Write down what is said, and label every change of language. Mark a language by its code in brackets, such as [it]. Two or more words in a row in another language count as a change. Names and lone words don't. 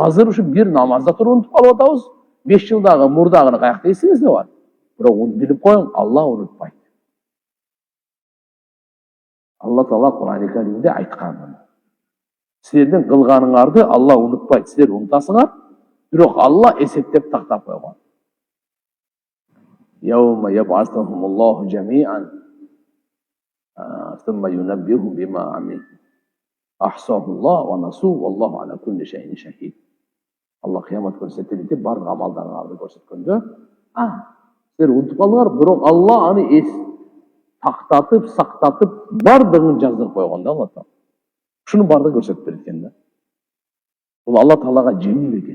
[ky] Азыр ушу бир намазда туруп унутуп калып атабыз. 5 жылдагы мурдагыны каякта эсиңизде бар. Бирок уну билип коюң, Алла унутпайт. Алла Таала Кур'ан-ы Каримде айткан. Силердин кылганыңарды Алла унутпайт. Силер унутасыңар, бирок Алла эсептеп тактап койгон. [ar] يوم يبعثهم الله جميعا. ثم ينبئهم بما عملوا. أحصاه الله ونسوه والله على كل شيء شهيد. [ky] Алла кыямат күнү тирилтип бар амалдарыңарды көрсөткөндө, силер унутуп калдыңар, бирок Алла аны эс тактатып, сактатып, бардыгын жаздырып койгон да Алла Таала. Ушуну бардыгын көрсөтүп берет экен да. Бул Алла Таалага жеңил экен.